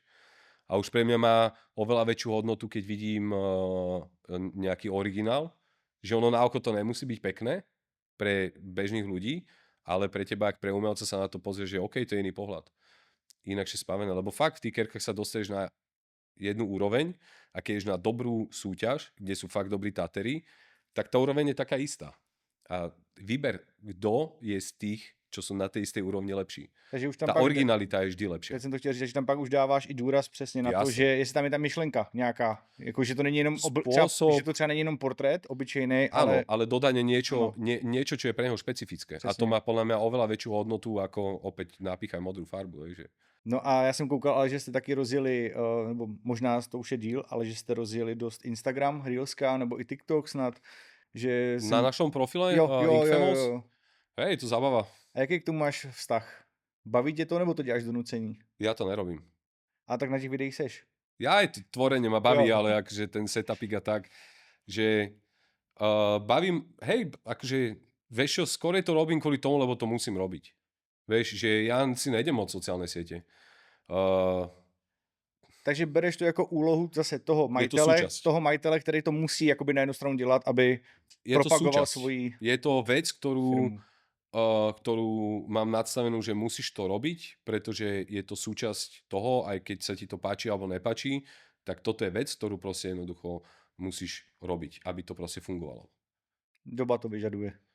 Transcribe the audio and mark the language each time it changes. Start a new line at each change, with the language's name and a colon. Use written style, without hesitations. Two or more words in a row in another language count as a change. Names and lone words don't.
Slovak: A už pre mňa má oveľa väčšiu hodnotu, keď vidím nejaký originál, že ono na oko to nemusí byť pekné pre bežných ľudí, ale pre teba, ak pre umelca sa na to pozrie, že OK, to je iný pohľad. Inakšie spavené, lebo fakt v tých kerkách sa dostaneš na jednu úroveň a keď ješ na dobrú súťaž, kde sú fakt dobrí tatery, tak tá úroveň je taká istá. A vyber, kto je z tých, čo sú na tej istej úrovni lepší. Takže už tam Tá
Czech: pak,
Slovak: originalita je vždy lepšia.
Czech: teď jsem to chtěl říct, že tam pak už dáváš i důraz přesně na to,
Slovak: Jasne.
Czech: že jestli tam je ta myšlenka nějaká, jako že to není jenom,
Slovak: Spôsob-
Czech: že to třeba není jenom portrét obyčejný,
Slovak: Áno, ale ale dodanie Áno. niečo, niečo, čo je pre neho špecifické. A to Presne. má podľa mňa oveľa väčšiu hodnotu, ako opäť napíchaj modrú farbu. Takže.
Czech: No a já jsem koukal, ale že jste taky rozjeli, nebo možná to už je díl, ale že jste rozjeli dost Instagram, Reelska, nebo i TikTok snad, že
Slovak: Na našom profile
Czech: jo,
Slovak: Infamous,
Czech: jo.
Slovak: hej, to zabava.
Czech: A jaký k tomu máš vztah? Baví tě to, nebo to děláš do nucení?
Slovak: Ja to nerobím.
Czech: A tak na těch videích seš.
Slovak: Ja aj tvorenie ma baví,
Czech: Jo.
Slovak: ale akože ten setupik a tak, že bavím, hej, akože, vieš čo, skôr to robím kvôli tomu, lebo to musím robiť. Vieš, že ja si nejdem od sociálne siete.
Czech: Takže bereš to jako úlohu zase toho
Slovak: súčasť.
Czech: majitele, který to musí jakoby na jednu stranu dělat, aby
Slovak: Je to
Czech: propagoval
Slovak: súčasť.
Czech: svoji
Slovak: Je to vec,
Czech: firmu.
Slovak: ktorú mám nadstavenú, že musíš to robiť, pretože je to súčasť toho, aj keď sa ti to páči alebo nepáči, tak toto je vec, ktorú proste jednoducho musíš robiť, aby to proste fungovalo. Doba to vyžaduje.